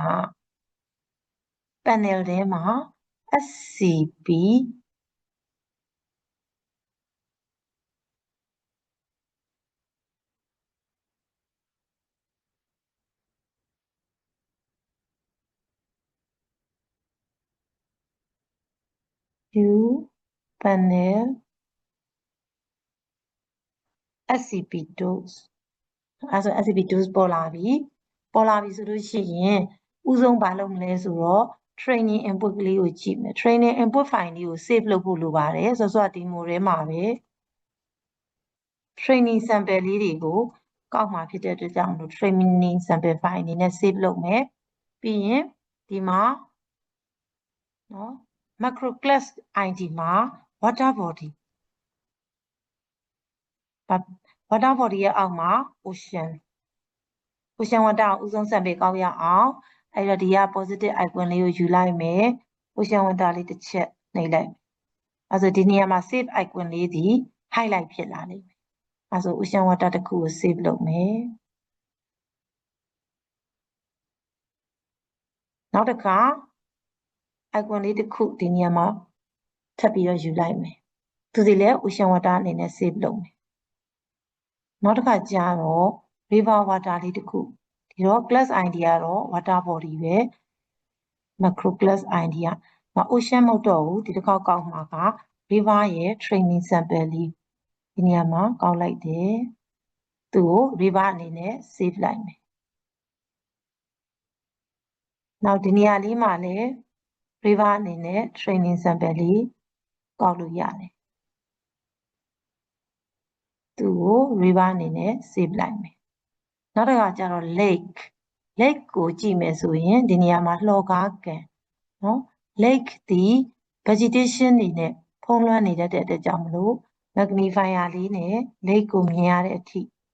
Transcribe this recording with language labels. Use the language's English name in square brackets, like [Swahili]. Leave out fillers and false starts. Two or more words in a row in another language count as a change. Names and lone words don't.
[Burmese] panel ထဲမှာ SCP [English] view panel SCP tools [Burmese] အဲ့ဆို [English] SCP tools [Burmese] ပေါ်လာပြီဆိုလို့ရှိရင်ဥ ဆုံးဘာလုပ်မလဲဆိုတော့ [English] training input [Burmese] ကလေးကိုကြည့်မယ် [English] training input file [Burmese] လေးကို save လုပ်ဖို့လိုပါတယ်ဆိုတော့ ဒီမိုထဲမှာပဲ [English] training sample [Burmese] လေးတွေကိုကောက်မှာဖြစ်တဲ့အတွက်ကြောင့် [English] training sample file [Burmese] အနေနဲ့ save လုပ်မယ်ပြီးရင်ဒီမှာနော် [English] macro class id [Burmese] မှာ [English] water body [Burmese] ရဲ့အောက်မှာ [English] ocean water [Burmese] ကိုဥဆုံး sample ကောက်ရအောင်အဲ့တော့ဒီက [English] positive icon [Burmese] လေးကိုယူလိုက်မယ် [English] ocean water [Burmese] လေးတစ်ချက်နှိပ်လိုက်အဲ့ဆိုဒီနေရာမှာ [English] save icon [Burmese] လေးဒီ highlight ဖြစ်လာလိမ့်မယ်အဲ့ဆို [English] ocean water [Burmese] တစ်ခုကို save လုပ်မယ် နောက်တစ်ခါ icon လေးတစ်ခုဒီနေရာမှာထပ်ပြီးတော့ယူလိုက်မယ်သူစီလည်း [English] ocean water [Burmese] အနေနဲ့ save လုပ်မယ်နောက်တစ်ခါကျတော့ [English] river water [Burmese] လေးတစ်ခုဒီတော့ [English] class ID [Burmese] ကတော့ [English] water body [Burmese] ပဲ [English] macro class ID [Burmese] က ocean မဟုတ်တော့ဘူးဒီတစ်ခေါက်ကောက်မှာက river ရဲ့ [English] training sample [Burmese] လေးဒီနေရာမှာကောက်လိုက်တယ်သူ့ကို river အနေနဲ့ save လိုက်မယ် နောက်ဒီနေရာလေးမှာလည်း river အနေနဲ့ [English] training sample [Burmese] လေးကောက်လို့ရတယ်သူ့ကို river အနေနဲ့ save လိုက်မယ်နောက်တစ်ခါကျတော့ lake ကိုကြည့်မယ်ဆိုရင်ဒီနေရာမှာလှော်ကားကန်နော် lake ဒီ vegetation တွေနဲ့ဖုံးလွှမ်းနေတဲ့အတွက်ကြောင့်မလို့ magnifier လေးနဲ့ lake ကိုမြင်ရတဲ့အထိ